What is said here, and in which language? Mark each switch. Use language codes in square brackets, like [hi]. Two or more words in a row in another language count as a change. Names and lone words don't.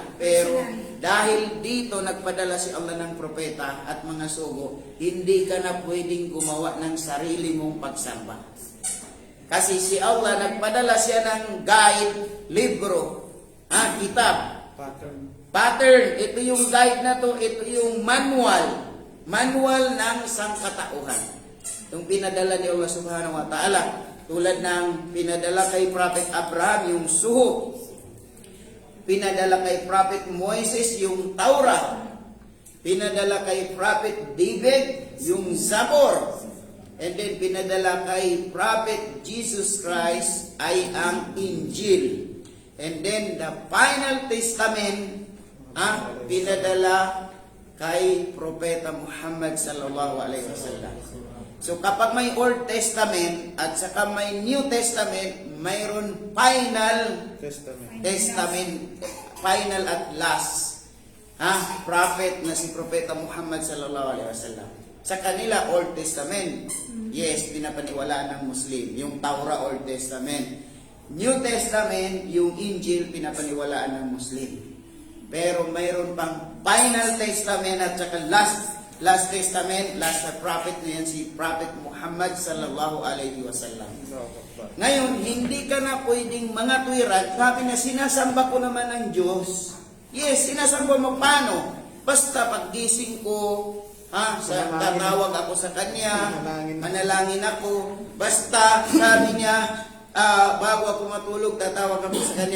[tl] Pero dahil dito nagpadala si Allah ng propeta at mga sugo, hindi ka na pwedeng gumawa ng sarili mong pagsamba. Kasi si Allah nagpadala siya ng guide, libro, kitab, pattern. Ito yung guide na to, ito yung manual ng sangkatauhan. Itong pinadala ni Allah subhanahu wa ta'ala, tulad ng pinadala kay Prophet Abraham yung suho, pinadala kay Prophet Moises yung Taura, pinadala kay Prophet David yung Zabor, and then pinadala kay Prophet Jesus Christ ay ang Injil. [en] And then the final testament [tl] pinadala kay Propeta Muhammad [ar] صلى الله عليه وسلم. [tl] So kapag may Old Testament at saka may New Testament, mayroon final Testament, final at [en] last prophet [tl] na si Propeta Muhammad [ar] صلى الله عليه وسلم. [tl] Sa kanila Old Testament, yes, pinapaniwalaan ng Muslim, yung Taura Old Testament. New Testament, yung Injil, pinapaniwalaan ng Muslim. Pero mayroon pang Final Testament at saka Last Testament, last na prophet na yan si Prophet Muhammad [ar] صلى الله عليه وسلم. [tl] Ngayon, hindi ka na pwedeng mga tuwiran. Sabi na sinasamba ko naman ang Diyos. Yes, sinasamba mo paano? Basta paggising ko, tatawag ako sa Kanya, manalangin ako. Basta, sabi niya, bago ako matulog, tatawag ako sa Kanya.